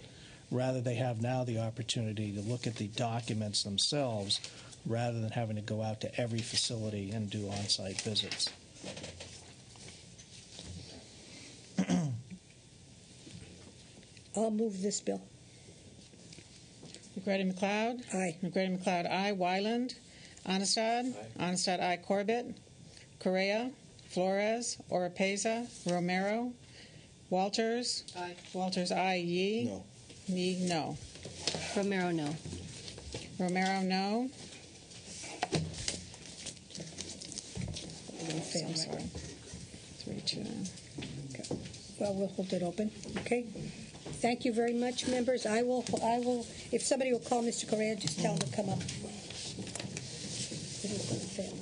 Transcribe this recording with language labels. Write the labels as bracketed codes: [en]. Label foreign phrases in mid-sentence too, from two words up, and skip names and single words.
[en] Rather, they have now the opportunity to look at the documents themselves rather than having to go out to every facility and do on-site visits. I'll move this bill. Negretti McLeod? Aye. Negretti McLeod, aye. Wyland? Onestad? Aye. Onestad, aye. Corbett? Correa? Flores? Oropeza? Romero? Walters? Aye. Walters, aye. Yee? No. Yee, no. Romero, no. Romero, no. Fail, Sorry. 3-2. Okay. Well, we'll hold it open. Okay. Thank you very much, members. I will. If somebody will call Mr. Correa, just tell him to come up. It is going to fail.